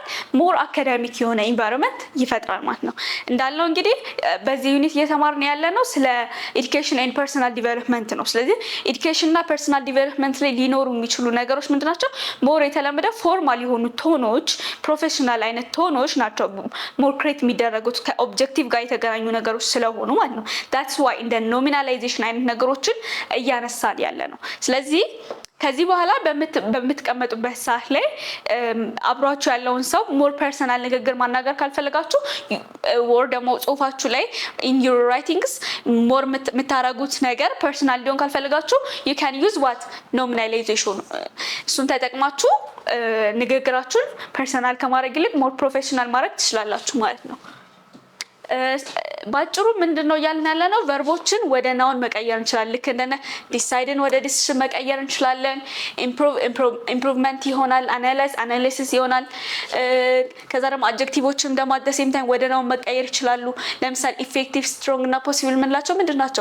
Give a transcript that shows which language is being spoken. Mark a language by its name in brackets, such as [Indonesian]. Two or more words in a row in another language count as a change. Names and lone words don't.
[English] more academic [Amharic] የሆነ ኢንቫይሮንመንት ይፈጥራል ማለት ነው። እንዳልነው እንግዲህ በዚህ ዩኒት እየተማርን ያለነው ስለ [English] education and personal development [Amharic] ነው። ስለዚህ ኤዱኬሽን እና [English] personal development [Amharic] ላይ ሊኖሩ የሚችሉ ነገሮች ምንድናቸው? ሞር የተለመደ ፎርማል የሆኑ ቶኖች፣ ፕሮፌሽናል አይነት ቶኖች ናቸው [English] more create [Amharic] የሚደረጉት ከኦብጀክቲቭ ጋር የተገናኙ ነገሮች ስለሆኑ ማለት ነው። [English] that's why [Amharic] እንደ ኖሚናላይዜሽን አይነት ነገሮችን እያነሳን ያለ ነው። ስለዚህ ከዚህ በኋላ በምትቀመጡበት ሰዓት ላይ አብሯችሁ ያለውን ሰው [English] more personal [Amharic] ንግግር ማናገር ካልፈለጋችሁ ወር ደግሞ ጽሁፋችሁ ላይ [English] in your writings [Amharic] ሞር የምታረጉት ነገር ፐርሰናል ሊሆን ካልፈለጋችሁ [English] you can use what nominalization [Amharic] እሱን ተጠቅማችሁ ንግግራችሁን ፐርሰናል ከማድረግ ይልቅ [English] more professional [Amharic] ማድረግ ትችላላችሁ ማለት ነው። ባጭሩ ምንድነው እያልን ያለነው? ቨርቦችን ወደ ናውን መቀየር እንችላለን። ልክ እንደነ ዲሳይድን ወደ ዲሲሽን መቀየር እንችላለን። ኢምፕሩቭመንት ይሆናል። አናላይሲስ ይሆናል። ከዛ ደግሞ አድጀክቲቮችን ደግሞ [English] at the same time [Amharic] ወደ ናውን መቀየር ይችላሉ። ለምሳሌ ኢፌክቲቭ፣ ስትሮንግ እና ፖሲብል የምንላቸው ምንድን ናቸው?